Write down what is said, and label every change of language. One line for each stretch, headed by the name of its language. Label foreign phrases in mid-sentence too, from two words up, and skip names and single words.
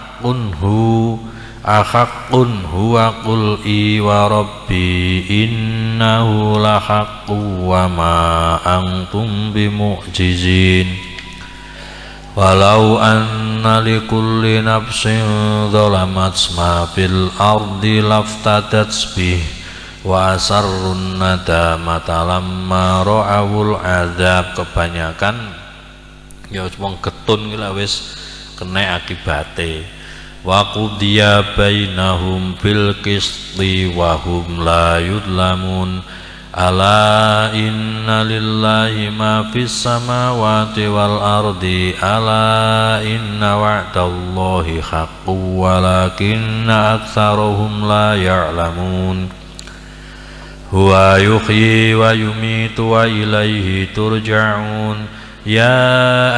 Arabic: أحق هو قل إي وربي إنه لحق وما أنتم بمعجزين ولو أن لكل نفس ظلمت ما في الأرض لافتدت به وأسروا الندامة لما رأوا العذاب.
Javanese: Kebanyakan ya wong getun ki wis kena akibate.
Arabic: وقضي بينهم بالقسط وهم لا يظلمون ألا إن لله ما في السماوات والأرض ألا إن وعد الله حق ولكن أكثرهم لا يعلمون هو يحيي ويميت وإليه ترجعون يا